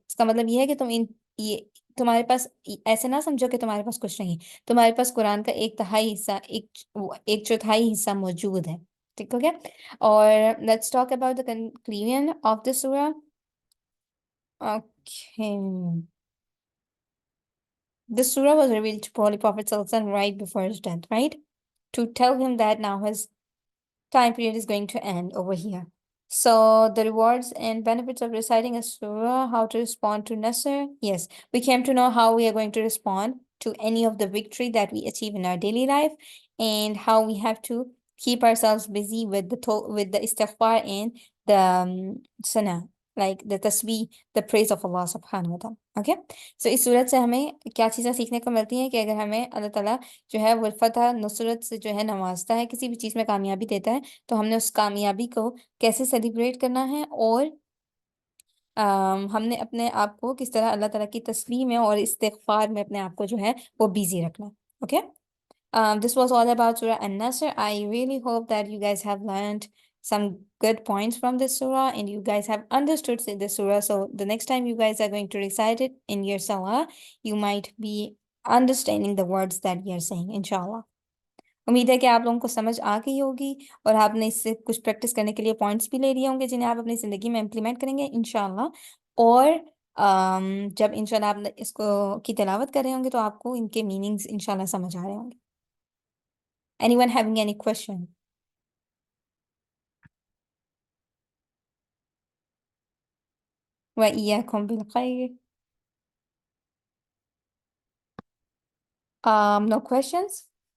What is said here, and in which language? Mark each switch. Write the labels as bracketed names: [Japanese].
[Hindi] इसका मतलब ये है कि ये तुम्हारे पास, ऐसे ना समझो कि तुम्हारे पास कुछ नहीं. तुम्हारे पास कुरान का 1/3 हिस्सा, 1/4 हिस्सा मौजूद है. ठीक हो गया. [English] और let's talk about the conclusion of the सूरा. Okay. This surah was revealed to Holy Prophet Sallallahu Alaihi Wasallam right before his death, right? To tell him that now his time period is going to end over here. So the rewards and benefits of reciting a surah, how to respond to Nasr. Yes, we came to know how we are going to respond to any of the victory that we achieve in our daily life, and how we have to keep ourselves busy with the istighfar and the sana, like the tasbih, the praise of Allah subhanahu wa ta'ala. Okay. [Hindi] So इस सूरत से हमें क्या चीज़ें सीखने को मिलती हैं कि अगर हमें अल्लाह ताला जो है वो फतह नुसरत से जो है नवाजता है, किसी भी चीज़ में कामयाबी देता है, तो हमने उस कामयाबी को कैसे सेलिब्रेट करना है, और हमने अपने आप को किस तरह अल्लाह ताला की तस्बीह में और इस्तिग़फ़ार में अपने आप को जो है वो बिजी रखना. Okay. [English] This was all about Surah An-Nasr. I really hope that you guys have learned some good points from this surah, and you guys have understood this surah. So the next time you guys are going to recite it in your salah, you might be understanding the words that you're saying, inshallah. [Hindi] उम्मीद है कि आप लोगों को समझ आ गई होगी, और आपने इससे कुछ प्रैक्टिस करने के लिए पॉइंट्स भी ले लिए होंगे जिन्हें आप अपनी ज़िंदगी में इम्प्लीमेंट करेंगे इंशाल्लाह. और जब इंशाल्लाह आप इसको की तिलावत कर रहे होंगे तो आपको इनके मीनिंग्स इंशाल्लाह समझ आ रहे होंगे. [English] Anyone having any question? [Arabic] وإياكم بالخير. [English] No questions?